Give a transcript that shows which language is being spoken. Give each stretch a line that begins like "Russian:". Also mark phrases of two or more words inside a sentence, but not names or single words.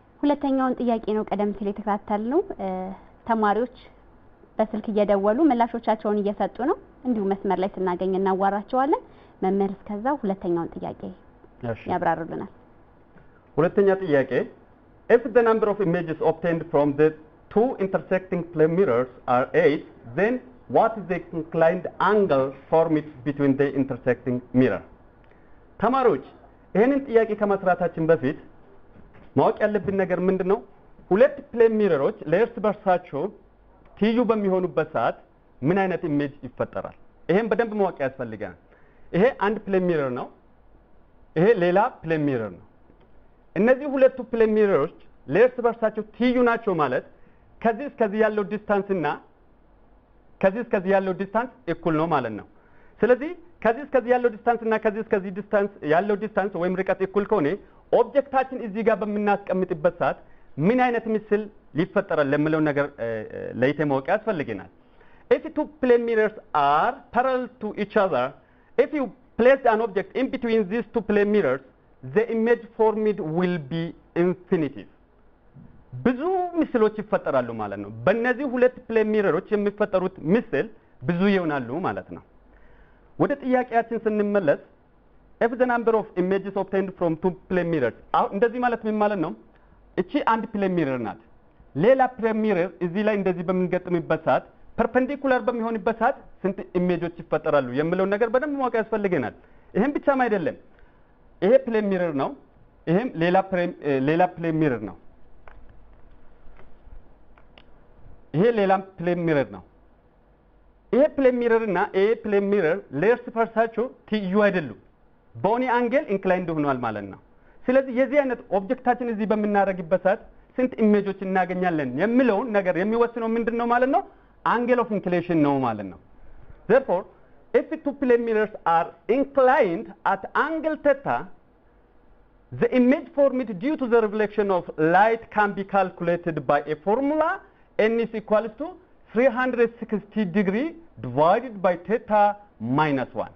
Amharic: ሁለተኛውን ጥያቄ ነው ቀደም ሲል የተከታተልነው። ተማሪዎች በስልክ እየደወሉ ምላሾቻቸውን እየሰጡ ነው። እንዲሁ መስመር ላይ ስናገኝ እናዋራቸዋለን። መምህር እስከዛው ሁለተኛውን ጥያቄ ያብራሩልናል። ሁለተኛ ጥያቄ
English: if the number of images obtained from the two intersecting plane mirrors are 8, then what is the inclined angle formed between the intersecting mirror?
Amharic: ተማሪዎች ይሄንን ጥያቄ ከመስራታችን በፊት ማወቅ ያለብን ነገር ምንድነው? ሁለት
English: plane mirrors
Amharic: ለእርስ በርሳቸው ትይዩ በሚሆኑበት ሰዓት ምን አይነት ኢሜጅ ይፈጠራል? ይሄን በደንብ ማወቅ ያስፈልጋል። ይሄ አንድ
English: plane mirror
Amharic: ነው። ይሄ ሌላ
English: plane mirror
Amharic: ነው። እነዚህ ሁለቱ
English: plane mirrors
Amharic: ለእርስ በርሳቸው ትይዩ ናቸው ማለት ከዚህ እስከዚህ ያለው ዲስታንስ እና ከዚህ እስከዚህ ያለው ዲስታንስ እኩል ነው ማለት ነው። ስለዚህ ከዚህ እስከዚህ ያለው ዲስታንስ እና ከዚህ እስከዚህ ዲስታንስ ያለው ዲስታንስ ወይም ርቀት እኩል ከሆነ ኦብጀክታችን እዚህ ጋር በምናስቀምጥበት ሰዓት ምን አይነት ምስል ሊፈጠራል ለምለው ነገር ለይተ ማወቅ ያስፈልገናል።
English: if two plane mirrors are parallel to each other, if you place an object in between these two plane mirrors, the image formed will be infinitive.
Amharic: ብዙ ምስሎች ይፈጠራሉ ማለት ነው። በእነዚህ ሁለት
English: plane mirrors
Amharic: የሚፈጠሩት ምስል ብዙ ይሆናሉ ማለት ነው። ወደ ጥያቄያችን ስንመለስ
English: if the number of images obtained from two plane mirrors
Amharic: እንደዚህ ማለት ምን ማለት ነው? እቺ አንድ
English: plane mirror
Amharic: ናት። ሌላ
English: plane mirror
Amharic: እዚህ ላይ እንደዚህ በምንገጥምበት ሰዓት ፐርፔንዲኩላር በሚሆንበት ሰዓት ስንት ኢሜጆች ይፈጠራሉ የሚለው ነገር በደንብ ማወቅ ያስፈልገናል። ይሄን ብቻም አይደለም። ይሄ
English: plane mirror
Amharic: ነው። ይሄም ሌላ
English: plane mirror
Amharic: ነው። ይሄ ሌላ
English: plane mirror
Amharic: ነው። ይሄ
English: plane mirror
Amharic: እና ይሄ
English: plane mirror
Amharic: ለእርስ በርሳቸው ትይዩ አይደሉም። በሆነ አንግል ኢንክላይንድ ሆኗል ማለት ነው። ስለዚህ የዚህ አይነት ኦብጀክታችን እዚህ በምናደርግበት ሰዓት ስንት ኢሜጆች እናገኛለን የሚለውን ነገር የሚወስነው ምንድነው ማለት ነው?
English: angle of inclination
Amharic: ነው ማለት ነው።
English: therefore if the two plane mirrors are inclined at angle theta, the image formed due to the reflection of light can be calculated by a formula n is equals to 360 degree divided by theta minus 1.